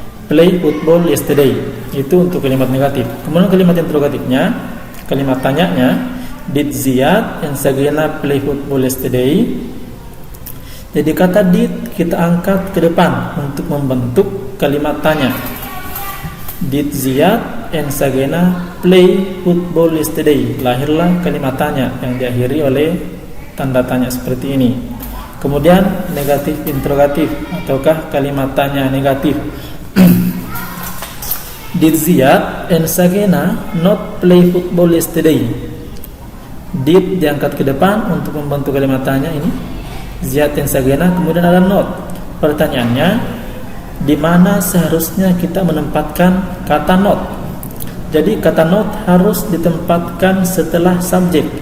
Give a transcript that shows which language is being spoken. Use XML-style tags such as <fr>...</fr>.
<en>Play football yesterday,</en> <id>itu untuk kalimat negatif. Kemudian kalimat interrogatifnya, kalimat tanyanya,</id> <en>did Ziyad and Sagina play football yesterday?</en> <id>Jadi kata did kita angkat ke depan untuk membentuk kalimat tanya.</id> <en>Did Ziyad and Sagina play football yesterday?</en> <id>Lahirlah kalimat tanya yang diakhiri oleh tanda tanya seperti ini. Kemudian negatif interrogatif ataukah kalimat tanya negatif.</id> <en>Did Ziyad and Sagina not play football yesterday?</en> <id>Did diangkat ke depan untuk membentuk kalimat tanya ini, Ziyad and Sagina, kemudian ada not. Pertanyaannya, di mana seharusnya kita menempatkan kata not? Jadi kata not harus ditempatkan setelah subjek.</id>